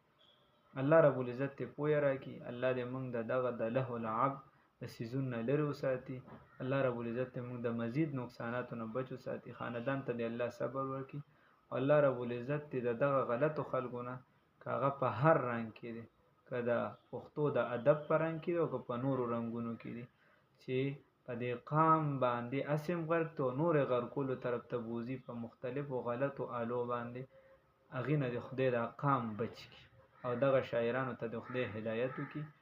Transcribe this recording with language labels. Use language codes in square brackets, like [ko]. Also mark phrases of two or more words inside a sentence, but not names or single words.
[ps] الله رب العزت ته پوهه راکړي، الله دې موږ د دغه د لهو لعب د څیزونو نه لرې وساتي، الله رب العزت ته موږ د مزید نقصاناتو نه بچ وساتي، خاندان ته دې الله صبر ورکړي، او الله رب العزت دې د دغه غلطو خلکو نه که هغه په هر رنګ کې دی، که د پښتو د ادب په رنګ کې دی او که په نورو رنګونو کې دی، چې په دې قام باندې اسم غرق تو نورې غرقولو طرف ته بوځي په مختلفو غلطو آلو باندې، هغې نه د خدای دا قام بچ کړي او دغه شاعرانو ته د خدای هدایت وکړي